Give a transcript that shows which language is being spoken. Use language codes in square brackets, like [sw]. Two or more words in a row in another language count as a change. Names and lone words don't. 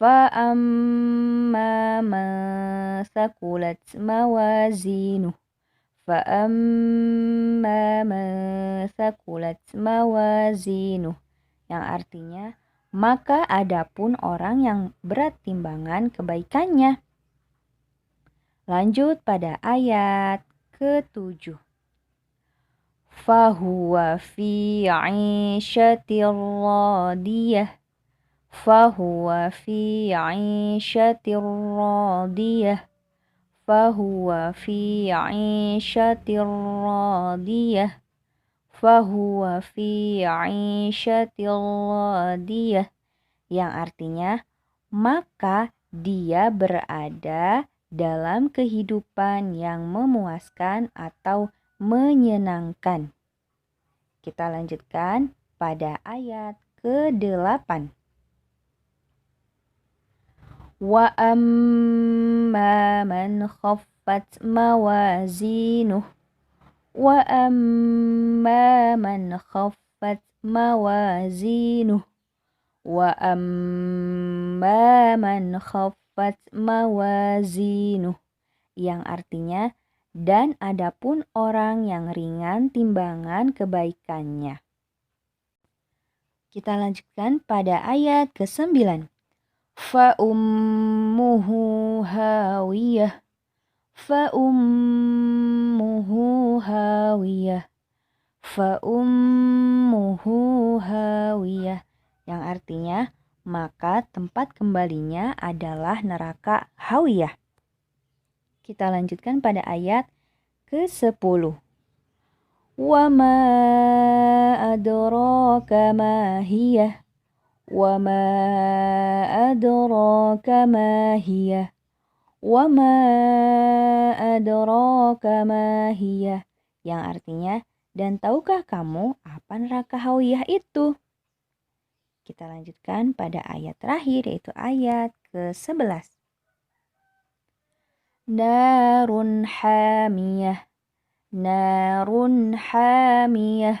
[ar] فأما من ثقلت موازينه. فأما من ثقلت موازينه, [id] yang artinya maka adapun orang yang berat timbangan kebaikannya. Lanjut pada ayat ke-7. [ar] فهو في عيشة راضية. فهو في عيشة راضية. فهو في عيشة راضية. فهو في عيشة راضية, [id] yang artinya maka dia berada dalam kehidupan yang memuaskan atau menyenangkan. Kita lanjutkan pada ayat ke-8. [ar] وأما من خفت موازينه. وأما من خفت موازينه. وأما من خفت موازينه, [id] yang artinya dan adapun orang yang ringan timbangan kebaikannya. Kita lanjutkan pada ayat ke-9. [ar] فأمه هاوية. فأمه هاوية. فأمه هاوية, [id] yang artinya maka tempat kembalinya adalah neraka hawiyah. Kita lanjutkan pada ayat ke-10. [ar] وما أدراك ما هيه. وما أدراك ما هيه. وما أدراك ما هيه, [id] yang artinya dan tahukah kamu apa neraka hawiyah itu? Kita lanjutkan pada ayat terakhir, yaitu ayat ke-11. [ar] نار حامية. نار حامية.